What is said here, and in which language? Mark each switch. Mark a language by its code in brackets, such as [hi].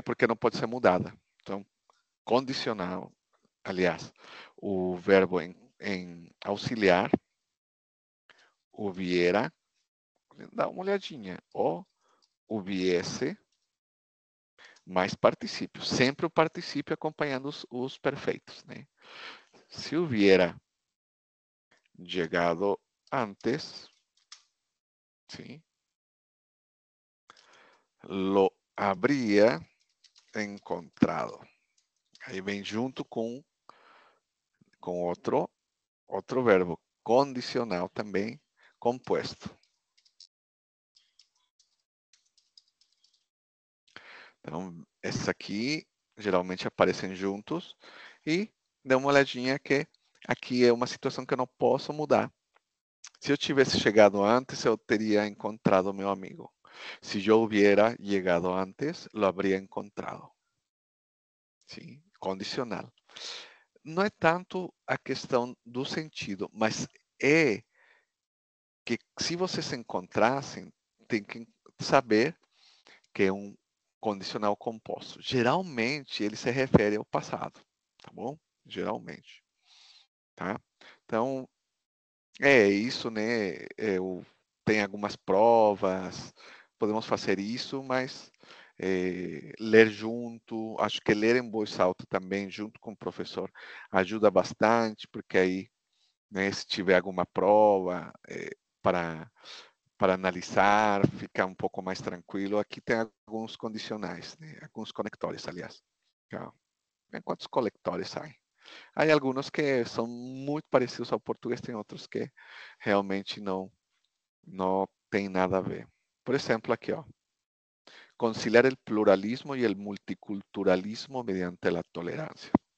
[pt] Porque não pode ser mudada. Então, condicional, aliás, o verbo em auxiliar, hubiera, dá uma olhadinha, ou hubiese, mais particípio. Sempre o particípio acompanhando os perfeitos, né? [es] Se hubiera llegado antes, ¿sí? Lo habría encontrado. [pt] Aí vem junto com outro verbo condicional também composto. Então, esses aqui geralmente aparecem juntos e dê uma olhadinha que aqui é uma situação que eu não posso mudar. Se eu tivesse chegado antes, eu teria encontrado meu amigo. Se eu [es] hubiera llegado antes, lo habría encontrado. [pt] Sim, condicional. Não é tanto a questão do sentido, mas é que se vocês se encontrassem, tem que saber que é um condicional composto. Geralmente, ele se refere ao passado, tá bom? Geralmente, tá? Então, é isso, né? Tem algumas provas, podemos fazer isso, mas ler junto, acho que ler em voz alta também, junto com o professor, ajuda bastante, porque aí, né, se tiver alguma prova para, para analisar, ficar um pouco mais tranquilo. Aqui tem alguns condicionais, né? Alguns conectores, aliás. Tá? Quantos conectores há? Há alguns que são muito parecidos ao português, tem outros que realmente não tem nada a ver. Por exemplo, aqui, ó. [es] Conciliar el pluralismo y el multiculturalismo mediante la tolerancia.